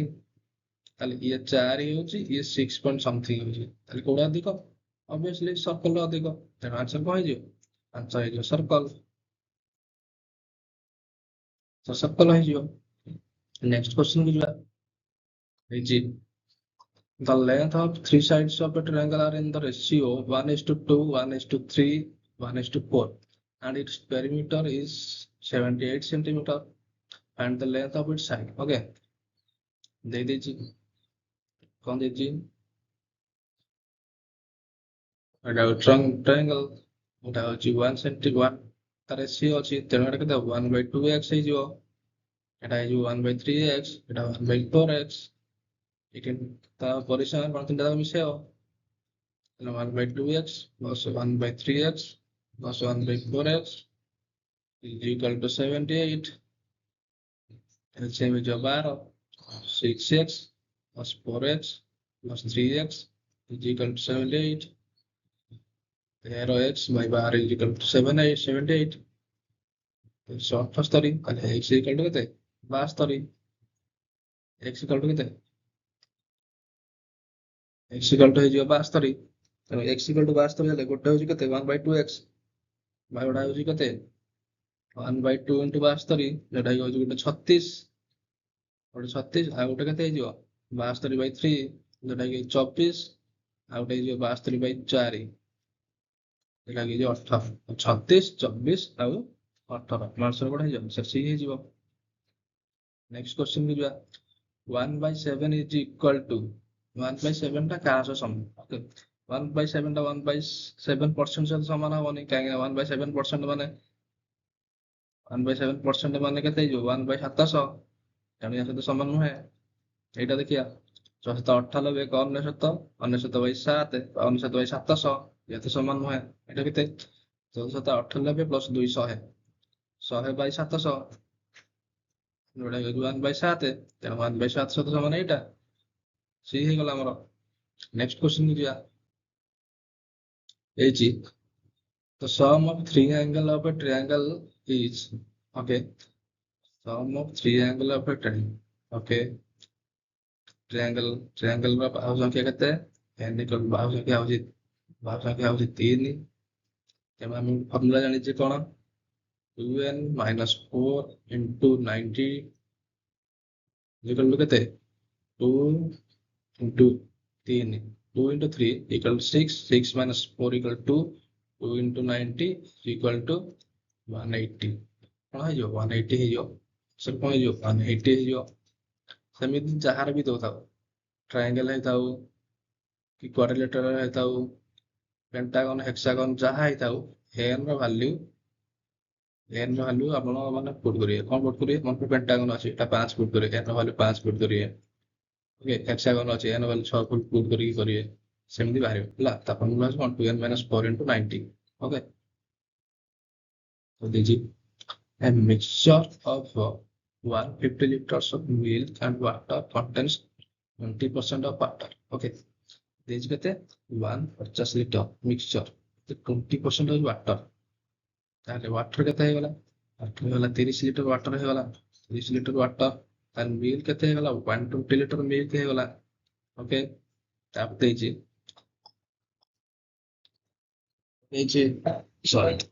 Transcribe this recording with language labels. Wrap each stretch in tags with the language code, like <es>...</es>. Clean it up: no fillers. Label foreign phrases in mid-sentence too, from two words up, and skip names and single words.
<or>ତାହେଲେ ଇଏ 4 ହେଉଛି, ଇଏ 6</or> <en>point something</en> <or>ହେଉଛି, ତାହେଲେ କୋଉଟା ଅଧିକ? ଅବଭିୟସଲି ସର୍କଲ ଅଧିକ। ତେଣୁ ଆନ୍ସର କଣ ହେଇଯିବ? ଆନ୍ସର ହେଇଯିବ ସର୍କଲ, ସର୍କଲ ହେଇଯିବ।</or> <en>next question</en> <or>କୁ ଯିବା। ହେଇଛି</or> <en>the length of 3 sides of a triangle are in the ratio 1:2, 1:3, 1:4 and its perimeter is 78 centimeter and the length of its side.</en> <or>Okay, ଦେଇ ଦେଇଛି, କଣ ଦେଇଛି? ଏଟା triangle, ଏଟା ହଉଛି 1:1, ତାର ରେସିଓ ଅଛି, ତେଣୁ ଏଟା କେତେ 1/2x ହେଇଯିବ, ଏଟା ହେଇଯିବ 1/3x, ଏଟା 1/4x। ଏଠି ତା ପରିସର କଣ ତିନିଟା ଯାକ ମିଶେଇବ, ତାହେଲେ</or> <en>1/2x plus 1/3x plus 1/4x is equal to 78. LCM ହେଇଯିବ 12, 6x plus 4x plus 3x is equal to 78. 13x by 12 is equal to 78. 78, তাহলে x equal to କେତେ 72, x equal to କେତେ x equal to</en> <or>ହେଇଯିବ 72। ତେଣୁ x equal to 72 ହେଲେ ଗୋଟେ ହଉଛି କେତେ 1/2x, ବାୟୋଟା ହଉଛି କେତେ 1/2 into 72, ଯୋଉଟା କି ହଉଛି ଗୋଟେ 36, ଆଉ ଗୋଟେ କେତେ ହେଇଯିବ 72/3, ଯୋଉଟା କି 24, ଆଉ ଗୋଟେ ହେଇଯିବ 72/4, ଯୋଉଟା କି 18। 36, 24 ଆଉ 18, ଆନ୍ସର କୋଉଟା ହେଇଯିବ? C ହେଇଯିବ।</or> <en>next question</en> <or>କୁ ଯିବା।</or> <en>1/7 is equal to 1/7</en> <or>ଟା କାହା ସହ ସମାନ? ଓକେ, 1/7 ଟା 1/7% ସହିତ ସମାନ ହବନି, କାହିଁକି ନା 1/7% ମାନେ 1/7% ମାନେ କେତେ ହେଇଯିବ 1/700, ତେଣୁ ୟା ସହିତ ସମାନ ନୁହେଁ। ଏଇଟା ଦେଖିବା 698 ଏକ 99, 99/7 99/700, ଇଏ ତ ସମାନ ନୁହେଁ। ଏଇଟା କେତେ 1498 ପ୍ଲସ 200, 100/700, ଯୋଉଟା କି 1/7, ତେଣୁ 1/7 ସହିତ ସମାନ ଏଇଟା, ସି ହେଇଗଲା ଆମର।</or> <en>next question</en> <or>କୁ ଯିବା। ହେଇଛି</or> <en>the sum of 3 angle of a triangle is, okay, sum of 3 angle of a triangle, okay,</en> <or>triangle ର ବାହୁ ସଂଖ୍ୟା କେତେ</or> <en>n equal to</en> <or>ବାହୁ ସଂଖ୍ୟା ହଉଛି 3, ତେଣୁ ଆମେ ଫର୍ମୁଲା ଜାଣିଛେ କଣ</or> <en>2n minus 4 into 90 equal to କେତେ 2 into 3, 2 into 3 equal to 6, 6 minus 4 equal to 2 into 90 equal to 180,</en> <or>କଣ ହେଇଯିବ 180 ହେଇଯିବ। ସେ କଣ ହେଇଯିବ 180 ହେଇଯିବ। ସେମିତି ଯାହାର ବି ଦଉଥାଉ, ଟ୍ରାଇଙ୍ଗେଲ ହେଇଥାଉ କି କ୍ୱାଡ୍ରିଲେଟରାଲ ହେଇଥାଉ, ପେଣ୍ଟାଗନ, ହେକ୍ସାଗନ, ଯାହା ହେଇଥାଉ, n ର ଭାଲ୍ୟୁ ଆପଣ ମାନେ</or> <en>put karibe.</en> <or>କଣ ପୁଟ୍ କରିବେ? ମନେ ପେଣ୍ଟାଗନ ଅଛି, ଏଟା 5 ପୁଟ୍ କରିବେ, n ର ଭାଲ୍ୟୁ 5 ପୁଟ୍ କରିବେ। ଓକେ,</or> <en>hexagon achhi,</en> <or>n ର ଭାଲ୍ୟୁ 6 ପୁଟ୍ କରିକି କରିବେ, ସେମିତି ବାହାରିବ ହେଲା। ତା ଫର୍ମୁଲା ଅଛି କଣ</or> <en>2n minus 4 into 90। ଓକେ,</en> <or>ତ ଦେଇଛି</or> <en>a mixture of 150 liters of milk and water contains 20% of water.</en> <or>Okay, ଦେଇଛି କେତେ 150 লিটর ମିକ୍ସଚର, 20% ହଉଛି ୱାଟର। ତାହେଲେ ୱାଟର କେତେ ହେଇଗଲା? ୱାଟର ହେଇଗଲା 30</or> <en>liter water</en> <or>ହେଇଗଲା, 30</or> <en>liter water.</en> <or>ତାହେଲେ ମିଲ୍କ କେତେ ହେଇଗଲା? 120</or> <en>liter milk</en> <or>ହେଇଗଲା। ଓକେ, ତାପରେ ଦେଇଛି ସରି</or>